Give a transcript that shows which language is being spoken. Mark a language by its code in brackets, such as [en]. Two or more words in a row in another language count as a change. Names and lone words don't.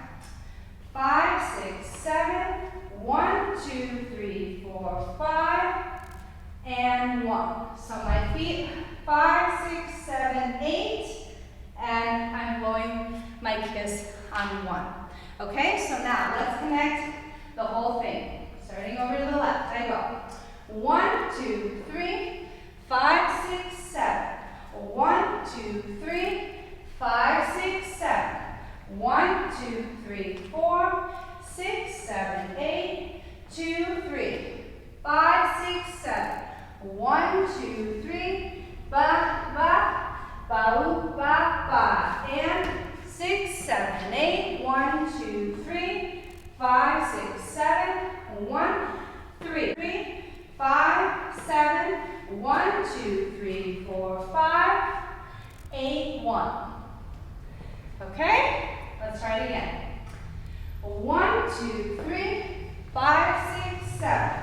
[en] 5, 6, 7, 1, 2, 3, 4, 5, and 1. So my feet, 5, 6, 7, 8, and I'm blowing my kiss on 1. Okay, so now let's connect the whole thing. Starting over to the left, I go 1, 2, 3, 5, 6, 7. 1, 2, 3, 5, 6, 7. 1, 2, 3, 4, 6, 7, 8, 2, 3, 5, 6, 7. 1, 2, 3, ba, ba, ba, ba, ba, and 6, 7, 8. 1, 2, 3, 5, 6, 7. 1, 3, 3, 5, 7. 1, 2, 3, 4, 5, 8, 1. Okay, let's try it again. 1, 2, 3, 5, 6, 7.